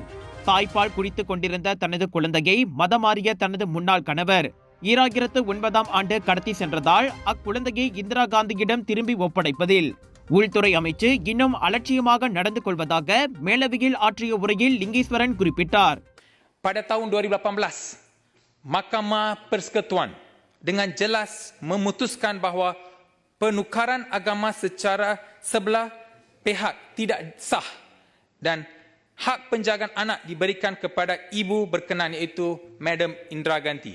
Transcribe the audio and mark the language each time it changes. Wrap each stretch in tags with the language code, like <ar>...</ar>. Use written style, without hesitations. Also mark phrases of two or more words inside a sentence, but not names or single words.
<ta>தாய்ப்பால் குடித்துக் கொண்டிருந்த தனது குழந்தையை மதம் மாறிய தனது முன்னாள் கணவர் 2009 ஆண்டு கடத்தி சென்றதால் அக்குழந்தையை இந்திரா காந்தியிடம் திரும்பி ஒப்படைப்பதில் உள்துறை அமைச்சு இன்னும் அலட்சியமாக நடந்து கொள்வதாக மேலவையில் ஆற்றிய உரையில் லிங்கேஸ்வரன் குறிப்பிட்டார்.</ta> <ms>Pada tahun 2018, Mahkamah Persekutuan dengan jelas memutuskan bahawa penukaran agama secara sebelah pihak tidak sah dan hak penjagaan anak diberikan kepada ibu berkenan iaitu Madam Indira Gandhi.</ms>